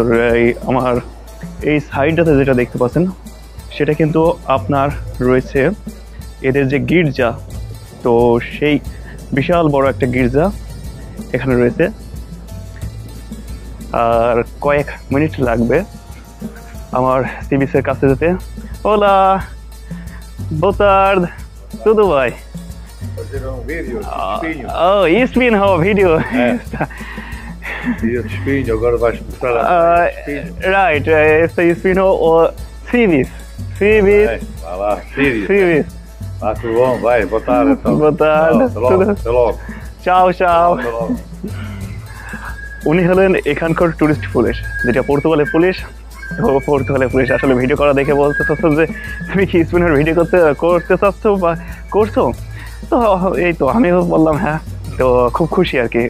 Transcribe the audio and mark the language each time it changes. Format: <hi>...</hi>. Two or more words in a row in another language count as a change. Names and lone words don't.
<bn>আমার এই সাইডটাতে যেটা দেখতে পাচ্ছেন সেটা কিন্তু আপনার রয়েছে এদের যে গির্জা। তো সেই বিশাল বড় একটা গির্জা এখানে রয়েছে। আর কয়েক মিনিট লাগবে আমার</bn> <en>sea beacher</en> <bn>কাছে যেতে।</bn> <pt>ওলা, boa tarde, tudo bem? Fazer um vídeo de espinho. Oh, Espinho, vídeo. Vídeo de espinho, agora vais mostrar a espinho. Right, este Espinho ou Civis. Civis. Vai lá, Sírio. Civis. Ah, tudo bom, vai, boa tarde então. Boa tarde. Até logo, até logo.</pt> <it>Ciao, ciao.</it> <pt>Até logo.</pt> <bn>উনি হলেন এখানকার</bn> <en>tourist police,</en> <bn>যেটা পর্তুগালের পুলিশ। তো পর্তুগালের পুলিশ আসলে ভিডিও করা দেখে বলতে চাচ্ছ যে তুমি কি স্পিনের ভিডিও করতে চাচ্ছ বা করছো? তো এই তো আমিও বললাম হ্যাঁ। তো খুব খুশি আর কি।</bn>